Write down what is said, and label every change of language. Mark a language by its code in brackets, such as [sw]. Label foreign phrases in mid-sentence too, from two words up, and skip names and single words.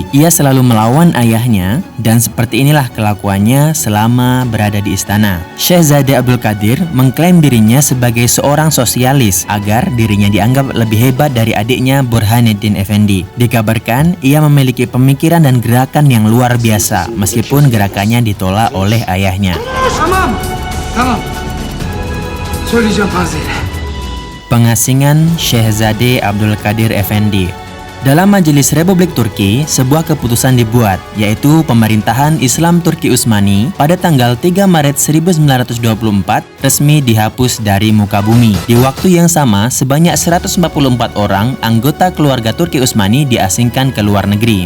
[id] Ia selalu melawan ayahnya dan seperti inilah kelakuannya selama berada di istana. Syahzade Abdul Qadir mengklaim dirinya sebagai seorang sosialis agar dirinya dianggap lebih hebat dari adiknya Burhanuddin Effendi. Dikabarkan ia memiliki pemikiran dan gerakan yang luar biasa meskipun gerakannya ditolak oleh ayahnya. [tr] Tamam. Söyleyeceğim Fazile. [id] Pengasingan Syahzade Abdul Qadir Effendi. Dalam Majelis Republik Turki, sebuah keputusan dibuat, yaitu pemerintahan Islam Turki Utsmani pada tanggal 3 Maret 1924 resmi dihapus dari muka bumi. Di waktu yang sama, sebanyak 144 orang anggota keluarga Turki Utsmani diasingkan ke luar negeri.